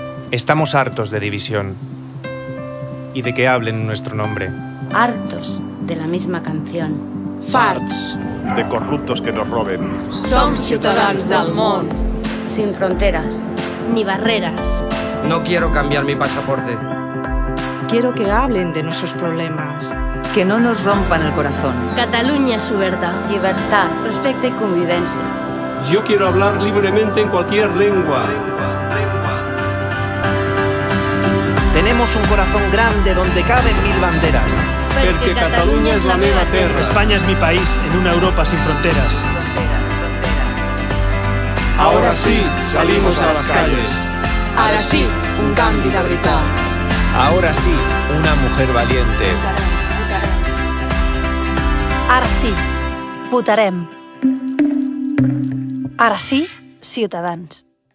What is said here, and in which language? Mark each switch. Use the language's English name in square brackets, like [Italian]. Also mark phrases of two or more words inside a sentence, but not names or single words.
[Spanish] Estamos hartos de división y de que hablen en nuestro nombre. Hartos de la misma canción. Farts de corruptos que nos roben. [Catalan] Som ciutadans del món. [Spanish] Sin fronteras. Ni barreras. No quiero cambiar mi pasaporte. Quiero que hablen de nuestros problemas. Que no nos rompan el corazón. Cataluña es su verdad. Libertad, respeto y convivencia. Yo quiero hablar libremente en cualquier lengua. Tenemos un corazón grande donde caben 1000 banderas. Porque Cataluña es [Catalan] la meva terra. [Spanish] España es mi país en una Europa sin fronteras. Ahora sí, salimos a las calles. [Catalan] Ara sí, un canvi de veritat. [Spanish] Ahora sí, una mujer valiente. [Catalan] Ara sí, votarem. Ara sí, Ciutadans.